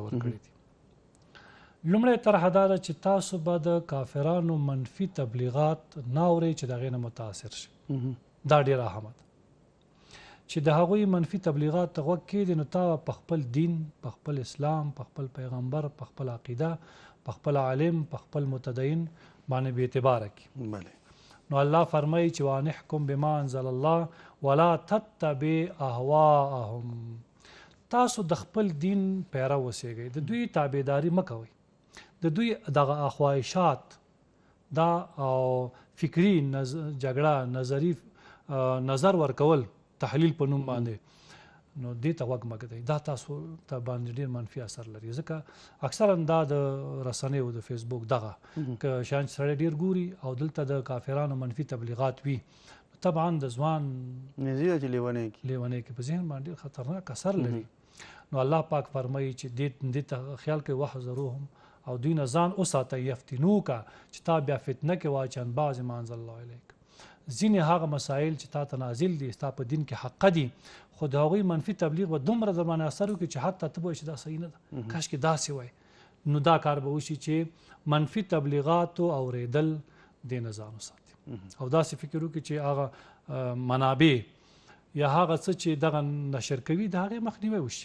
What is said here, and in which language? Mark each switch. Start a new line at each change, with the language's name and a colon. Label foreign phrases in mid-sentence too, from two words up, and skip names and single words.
Pashto: ورکړي دي لومړی طرحه دا ده چې تاسو به د کافرانو منفي تبلیغات نه اورئ چې د هغې نه متاثر شي دا ډېره اهمه ده چې د هغوی منفي تبلیغات ته غوږ کېږدي نو تا په خپل دین په خپل اسلام په خپل پیغمبر په خپل عقیده په خپل عالم په خپل متدین باندې بې اعتباره کړي نو الله فرمایي چې
Arabic: وانحکم بما انزل الله ولا تتبع اهواءهم
Pashto: تاسو د خپل دین پیرو اوسئ د دوی تابعداري مه کوئ د دوی دغه خواهشات دا فکري جګړه نظر ورکول تحلیل په نوم باندې نو دې ته غوږ مه ږدئ. دا تاسو ته باندې ډېر منفي اثر لري، ځکه اکثرا دا د رسنیو د فیسبوک دغه که شیان چې سړی ډېر ګوري او دلته د کافرانو منفي تبلیغات وي، طبعا د ځوان نږدې ده چې لیونی کې په ذهن باندې ډېر خطرناک اثر لري. نو الله پاک فرمایي چې دې ته خیال کوي وحذروهم، او دوی نه ځان وساتئ یفتنوکه چې تا بیا فتنه کې واچي
Arabic: عن بعض ما انزل الله الیک.
Pashto: ځینې هغه مسایل چې تا ته نازل دي ستا په دین کې حقه دي، خو د هغوی منفي تبلیغ به دومره در باندې اثر وکړي چې حتی ته به وایې چې دا صحیح نه ده، کاشکې داسې وای. نو دا کار به وشي چې منفي تبلیغاتو اورېدل دې نه ځان وساتي او داسې فکر وکړي چې هغه منابع یا هغه څه چې دغه نشر کوي د هغې مخنیوی وشي.